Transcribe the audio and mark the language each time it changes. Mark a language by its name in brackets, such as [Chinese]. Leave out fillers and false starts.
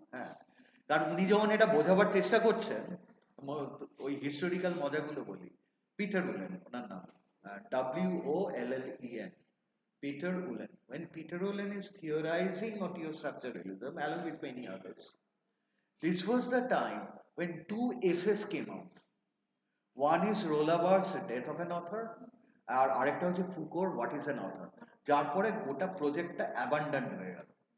[Bangla] হ্যাঁ, কারণ উনি যখন এটা বোঝাবার চেষ্টা করছেন, ওই হিস্টোরিক্যাল মজাগুলো বলি। পিটার উলেন ওনার নাম, WOLLEN, Peter Ullen. [English] When Peter Ullen is theorizing audio structuralism along with many others, this was the time when two essays came out. One is Rollebar's Death of an Author, [Bangla] আর আরেকটা হচ্ছে ফুকোর what is an author, যার পরে গোটা প্রজেক্টটা abandon হয়ে গেল।